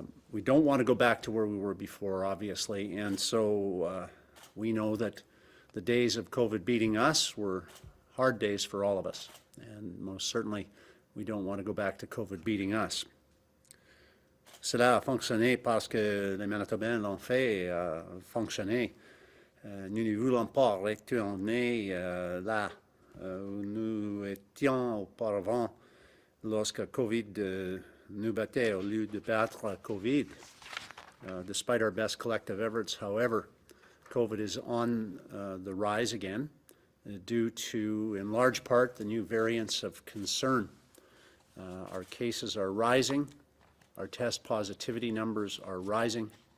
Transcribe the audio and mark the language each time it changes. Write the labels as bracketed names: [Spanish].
[English] We don't want to go back to where we were before, obviously, and so we know that the days of COVID beating us were hard days for all of us, and most certainly we don't want to go back to COVID beating us. [French] Cela a fonctionné parce que les Manitobains l'ont fait fonctionner. Nous ne voulons pas retourner là où nous étions auparavant lorsque COVID nous battait au lieu de battre COVID. [English] Despite our best collective efforts, however, COVID is on the rise again due to, in large part, the new variants of concern. Our cases are rising. Our test positivity numbers are rising.